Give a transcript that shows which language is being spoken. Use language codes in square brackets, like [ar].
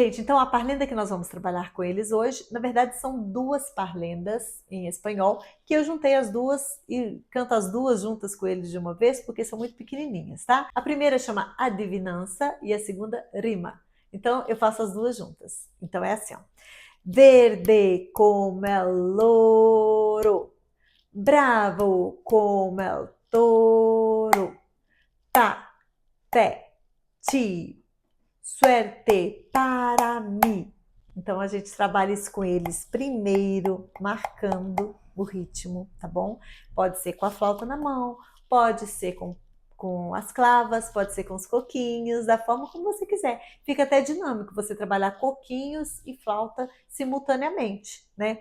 [pt] Gente, então a parlenda que nós vamos trabalhar com eles hoje, na verdade são 2 parlendas em espanhol, que eu juntei as duas e canto as duas juntas com eles de uma vez, porque são muito pequenininhas, tá? A primeira chama Adivinança e a segunda Rima. Então eu faço as duas juntas. Então é assim, ó. [es] Verde como el louro, bravo como el toro, ta, te, ti, suerte para mim. [pt] Então a gente trabalha isso com eles primeiro, marcando o ritmo, tá bom? Pode ser com a flauta na mão, pode ser com as clavas, pode ser com os coquinhos, da forma como você quiser. Fica até dinâmico você trabalhar coquinhos e flauta simultaneamente, né?